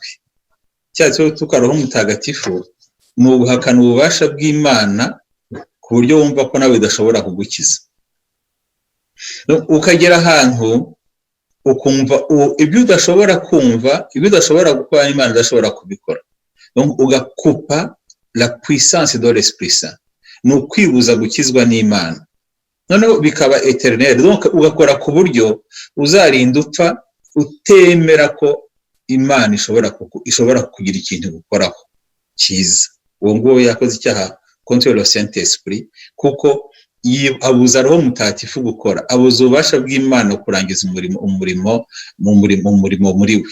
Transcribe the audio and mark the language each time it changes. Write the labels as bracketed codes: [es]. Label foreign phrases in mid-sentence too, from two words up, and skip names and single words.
[rw] Icyaha cyo gutuka Roho Mutagatifu ni uguhakana ububasha bw'Imana ku buryo wumva ko nawe udashobora kugukiza, ukagera ahantu ukumva ibyo udashobora kumva, ibyo udashobora gukora Imana idashobora kubikora, ugakupa [fr] la puissance de l'Esprit Saint, [rw] ni ukwibuza gukizwa n'Imana, noneho bikaba eternel. Donc ugakora ku buryo uzarinda upfa utemera ko Imana ishobora kugira ikintu gukoraho cyiza. Uwo nguwo yakoze icyaha [fr] contre le Saint-Esprit, [rw] kuko abuza Roho Mutagatifu gukora, abuza ububasha bw'Imana kurangiza umurimo muri we.